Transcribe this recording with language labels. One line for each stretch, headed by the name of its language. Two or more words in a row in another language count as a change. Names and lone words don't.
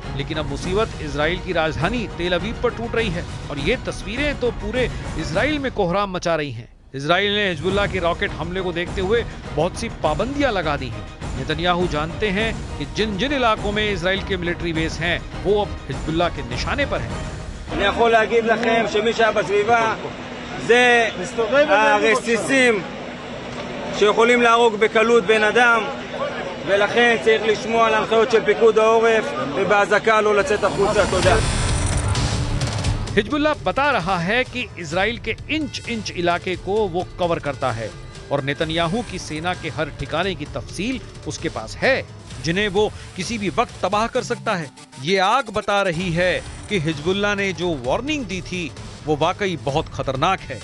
Hindi: लेकिन अब मुसीबत इजराइल की राजधानी तेल अवीव पर टूट रही है और ये तस्वीरें तो पूरे इजराइल में कोहराम मचा रही हैं। इजराइल ने हिजबुल्लाह के रॉकेट हमले को देखते हुए बहुत सी पाबंदियां लगा दी हैं। नेतन्याहू जानते हैं कि जिन जिन इलाकों में इजराइल के
English: military base
Hindi: हैं, वो अब हिजबुल्लाह के निशाने पर हैं।
Hebrew: אני יכול להגיד לכם שמי שהיה בסביבה זה הרסיסים שיכולים להרוג בקלות בן אדם, ולכן צריך לשמוע להנחיות של פיקוד העורף ובהזקה לא לצאת החוצה. תודה.
Hindi: हिजबुल्लाह बता रहा है कि इजराइल के इंच इंच इलाके को वो कवर करता है और नेतन्याहू की सेना के हर ठिकाने की तफसील उसके पास है, जिन्हें वो किसी भी वक्त तबाह कर सकता है। ये आग बता रही है कि हिजबुल्लाह ने जो वार्निंग दी थी वो वाकई बहुत खतरनाक है।